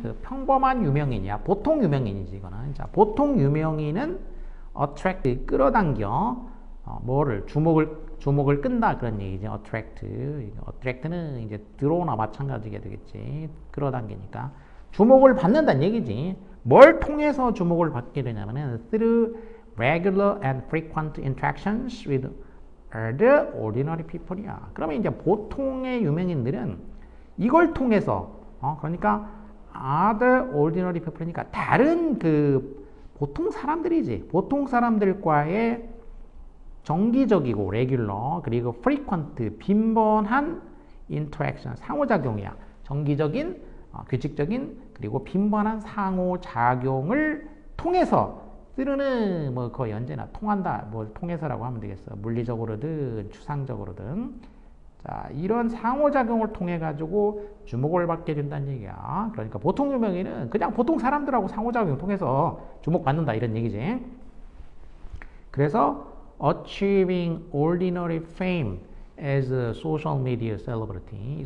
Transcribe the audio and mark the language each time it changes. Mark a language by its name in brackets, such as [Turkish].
[Korean] 그 평범한 유명인이야. 보통 유명인이지 이거는. 자, 보통 유명인은 attract 끌어당겨 뭐를 주목을 끈다 그런 얘기지. attract는 이제 들어오나 마찬가지게 되겠지. 끌어당기니까 주목을 받는다는 얘기지. [English] 뭘 통해서 주목을 받게 되냐면은 through regular and frequent interactions with the ordinary people이야. [Korean] 그러면 이제 보통의 유명인들은 이걸 통해서 그러니까 other ordinary people 이니까 다른 그 보통 사람들이지. 보통 사람들과의 정기적이고 regular 그리고 frequent 빈번한 interaction 상호작용이야. 정기적인 규칙적인 그리고 빈번한 상호작용을 통해서 쓰르는 뭐 거의 언제나 통한다 뭐 통해서라고 하면 되겠어. 물리적으로든 추상적으로든 자 이런 상호작용을 통해 가지고 주목을 받게 된다는 얘기야. 그러니까 보통 유명인은 그냥 보통 사람들하고 상호작용을 통해서 주목받는다 이런 얘기지. [English] 그래서 achieving ordinary fame as a social media celebrity.